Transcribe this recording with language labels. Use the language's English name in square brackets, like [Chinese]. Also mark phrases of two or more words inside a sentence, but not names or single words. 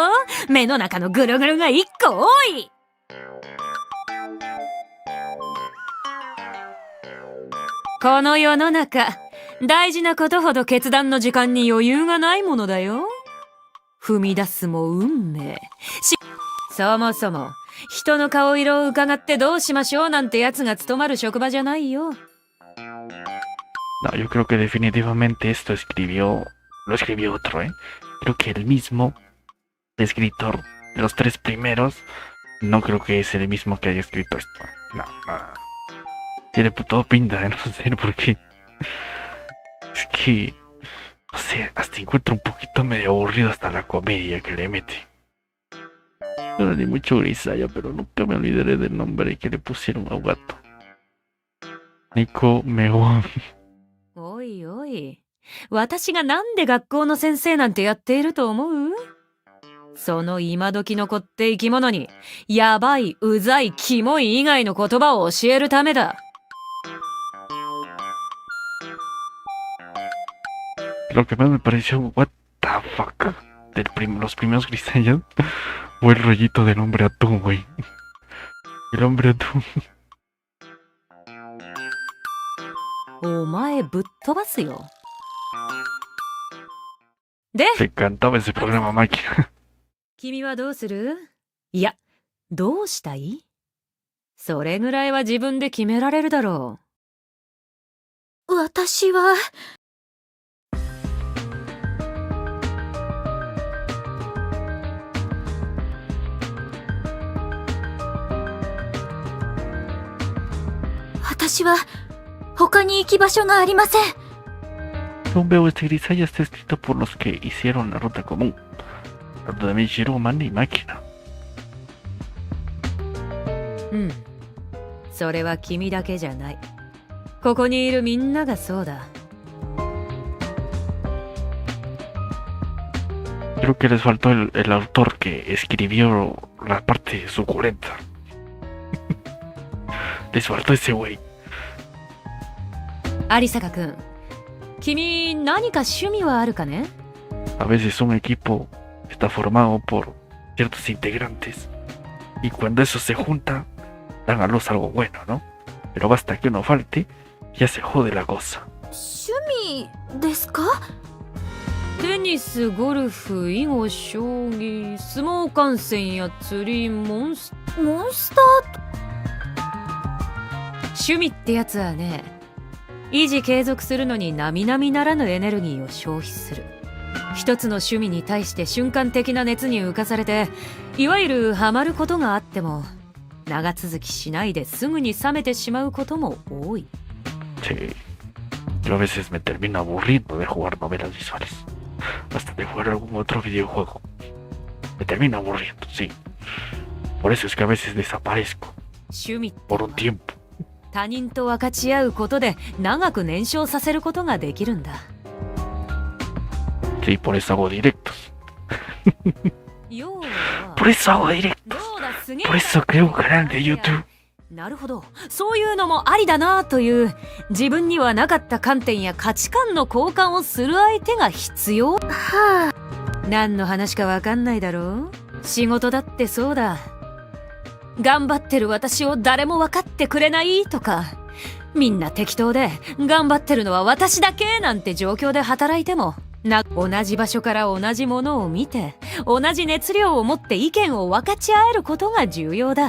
[Japanese] 目の中のぐるぐるが一個多い。この世の中、大事なことほど決断の時間に余裕がないものだよ。踏み出すも運命。そもそも、人の顔色を伺ってどうしましょうなんてやつが務まる職場じゃないよ。 [Spanish] No, yo creo que definitivamente esto lo escribió otro, ¿eh? Creo que el mismo escritor de los tres primeros, no creo que es el mismo que haya escrito esto. No, no. Tiene todo pinta de no ser porque es que, no sé, hasta encuentro un poquito medio aburrido hasta la comedia que le mete. No ni mucho grisalla, pero nunca me olvidaré del nombre que le pusieron a Gato. Nico Megon. [Japanese] おいおい、私がなんで学校の先生なんてやっていると思う？その今時の子って生き物に、やばい、うざい、キモい以外の言葉を教えるためだ。 [Spanish] Lo que más me pareció, [English] what the fuck, [Spanish] los primeros grisallas, fue el rollito del hombre atún, güey. El hombre atún. [Japanese] お前ぶっ飛ばすよ。で、 [Spanish] Te encantaba ese programa, máquina. [Japanese] 君はどうする？いや、どうしたい？それぐらいは自分で決められるだろ私は。私は他に行き場所がありません。 [Spanish] Un veo este grisalla está escrito por los que hicieron la ruta común. La ruta de Michiro, Man y máquina. [Japanese] う。うん。それは君だけじゃない。ここにいるみんながそうだ。 [Spanish] Creo que les faltó el autor que escribió la parte suculenta. Les faltó ese güey. [Japanese] 有坂くん、君何か趣味はあるかね？ [Spanish] A veces un equipo está formado por ciertos integrantes y cuando eso se junta dan a luz algo bueno, ¿no? Pero basta que uno falte, ya se jode la cosa. [Japanese] 趣味ですか？テニス、ゴルフ、囲碁、将棋、相撲観戦や釣り、モンスター。趣味ってやつはね、維持継続するのに並々ならぬエネルギーを消費する。一つの趣味に対して瞬間的な熱に浮かされて、いわゆるハマることがあっても長続きしないですぐに冷めてしまうことも多い。 [Spanish] Sí, yo a veces me termino aburriendo de jugar novelas visuales, hasta de jugar algún otro videojuego. Me termino aburriendo, sí. Por eso es que a veces desaparezco [Japanese] 趣味って [Spanish] por un tiempo. [Japanese] 他人と分かち合うことで長く燃焼させることができるんだ。 [Spanish] Sí, por eso hago directos. [Japanese] 要は [Spanish] Por eso hago directos. [Japanese] どうだ、すげえ [Spanish] Por eso creo un canal de YouTube. [Japanese] なるほど、そういうのもありだなという自分にはなかった観点や価値観の交換をする相手が必要。はあ。何の話かわかんないだろう。仕事だってそうだ。頑張ってる私を誰も分かってくれないとか、 みんな適当で頑張ってるのは私だけなんて状況で働いても同じ場所から同じものを見て同じ熱量を持って意見を分かち合えることが重要だ。